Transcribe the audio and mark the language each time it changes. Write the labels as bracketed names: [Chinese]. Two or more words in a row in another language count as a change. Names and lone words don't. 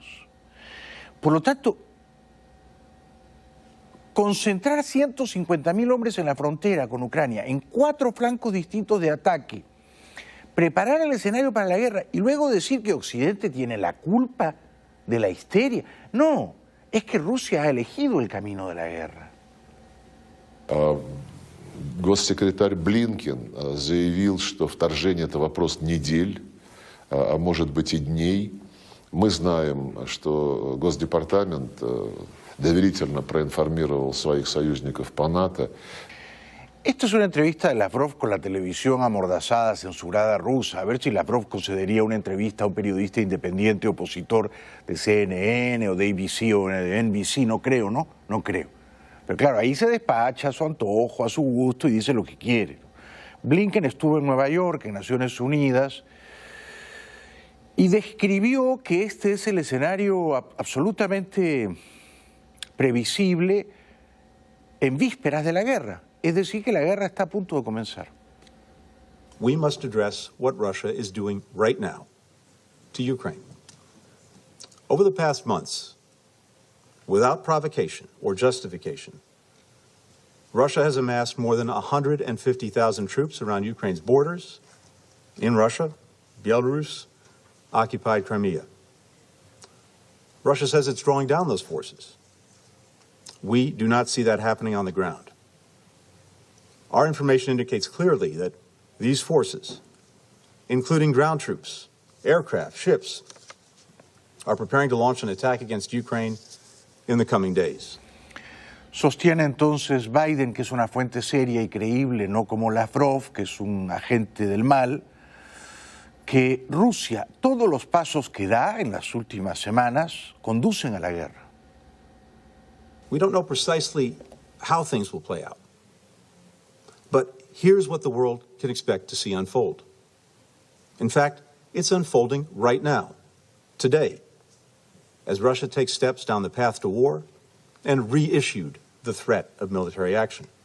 [Spanish] Por lo tanto, concentrar 150.000 hombres en la frontera con Ucrania, en 4 flancos distintos de ataque, preparar el escenario para la guerra y luego decir que Occidente tiene la culpa de la histeria. No, es que Rusia ha elegido el camino de la guerra. [Russian] Госсекретарь Блинкен заявил, что вторжение – это вопрос недель, а может быть и дней. Мы знаем, что Госдепартамент доверительно проинформировал своих союзников по НАТО. [Spanish] Esta es una entrevista de Lavrov con la televisión amordazada, censurada rusa. A ver si Lavrov concedería una entrevista a un periodista independiente opositor de CNN o de ABC o de NBC. No creo, ¿no? No creo. Pero claro, ahí se despacha a su antojo, a su gusto y dice lo que quiere. Blinken estuvo en Nueva York, en Naciones Unidas, y describió que este es el escenario absolutamente previsible en vísperas de la guerra. Es decir, que la guerra está a punto de comenzar. [English] We must address what Russia is doing right now to Ukraine. Over the past months, without provocation or justification, Russia has amassed more than 150,000 troops around Ukraine's borders, in Russia, Belarus, occupied Crimea. Russia says it's drawing down those forces. We do not see that happening on the ground. Our information indicates clearly that these forces, including ground troops, aircraft, ships, are preparing to launch an attack against Ukraine in the coming days. [Spanish] Sostiene entonces Biden, que es una fuente seria y creíble, no como Lavrov, que es un agente del mal, que Rusia, todos los pasos que da en las últimas semanas, conducen a la guerra. [English] We don't know precisely how things will play out. But here's what the world can expect to see unfold. In fact, it's unfolding right now, today, as Russia takes steps down the path to war and reissued the threat of military action.